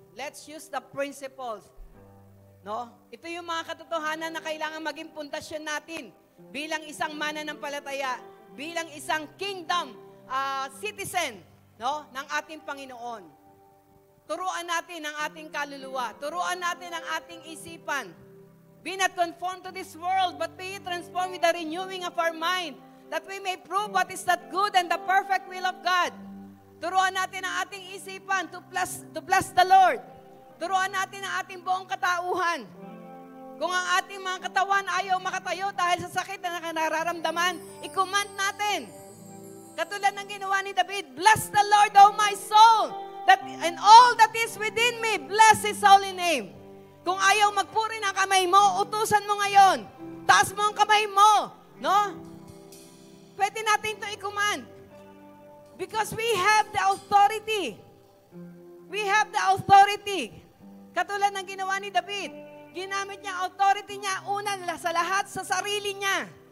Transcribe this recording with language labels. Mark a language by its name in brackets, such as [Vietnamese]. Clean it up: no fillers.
[English] Let's use the principles. [Filipino] No? Ito yung mga katotohanan na kailangan maging pundasyon natin bilang isang mananampalataya, bilang isang kingdom citizen, no, ng ating Panginoon. Turuan natin ang ating kaluluwa. Turuan natin ang ating isipan. [English] Be not conformed to this world, but be transformed with the renewing of our mind, that we may prove what is that good and the perfect will of God. [Filipino] Turuan natin ang ating isipan [English] to bless the Lord. [Filipino] Turuan natin ang ating buong katauhan. Kung ang ating mga katawan ayaw makatayo dahil sa sakit na nararamdaman, i-command natin. Katulad ng ginawa ni David, [English] bless the Lord, O my soul, and all that is within me, bless His holy name. [Filipino] Kung ayaw magpuri ng kamay mo, utusan mo ngayon. Taas mo ang kamay mo. No? Pwede natin ito i-command. [English] Because we have the authority. We have the authority. [Filipino] Katulad ng ginawa ni David. Ginamit niya authority niya, una sa lahat sa sarili niya.